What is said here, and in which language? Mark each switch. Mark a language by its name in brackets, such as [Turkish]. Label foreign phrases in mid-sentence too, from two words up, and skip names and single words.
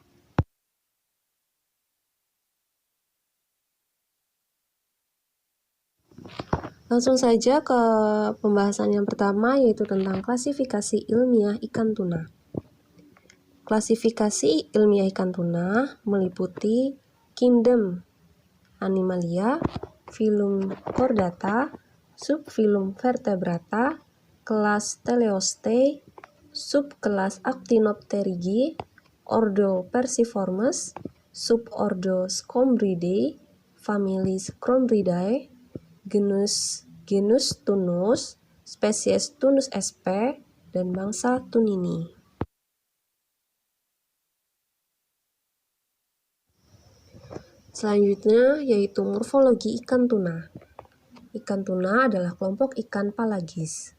[Indonesian] Langsung saja ke pembahasan yang pertama, yaitu tentang klasifikasi ilmiah ikan tuna. Klasifikasi ilmiah ikan tuna meliputi kingdom Animalia, filum Chordata, subfilum Vertebrata, kelas Teleostei, subkelas Actinopterygii, ordo Perciformes, subordo Scombridae, familis Chombridae, genus Tunus, spesies Tunus sp, dan bangsa Tunini. Selanjutnya yaitu morfologi ikan tuna. Ikan tuna adalah kelompok ikan palagis.